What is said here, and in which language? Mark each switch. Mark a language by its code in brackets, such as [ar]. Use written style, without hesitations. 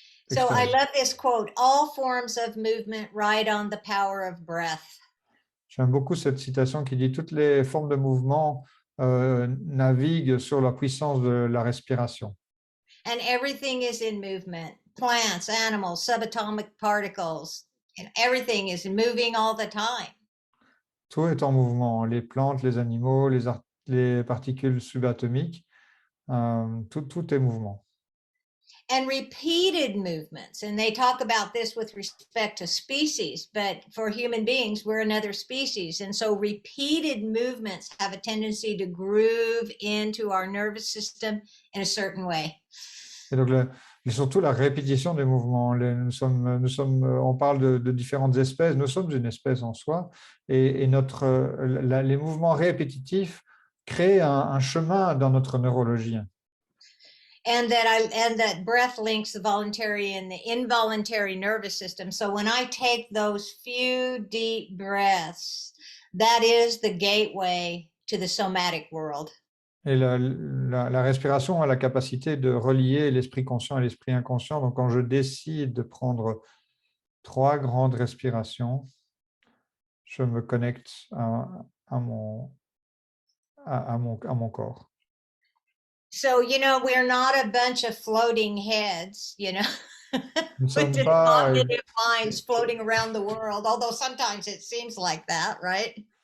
[en] So I love this quote, all forms of movement ride on the power of breath. [fr] J'aime beaucoup cette citation qui dit toutes les formes de mouvement naviguent sur la puissance de la respiration. [en] And everything is in movement. Plants, animals, subatomic particles, and everything is moving all the time. [fr] Tout est en mouvement, les plantes, les animaux, les particules subatomiques, tout est mouvement. [en] And repeated movements, and they talk about this with respect to species, but for human beings, we're another species. And so repeated movements have a tendency to groove into our nervous system in a certain way. [fr] Et donc, surtout la répétition des mouvements. On parle de différentes espèces. Nous sommes une espèce en soi. Et les mouvements répétitifs créent un chemin dans notre neurologie. [en] And that breath links the voluntary and the involuntary nervous system. So when I take those few deep breaths, that is the gateway to the somatic world. [fr] Et la respiration a la capacité de relier l'esprit conscient et l'esprit inconscient. Donc, quand je décide de prendre 3 grandes respirations, je me connecte à mon corps. [en] So, we're not a bunch of floating heads, With cognitive minds floating around the world, although sometimes it seems like that, right?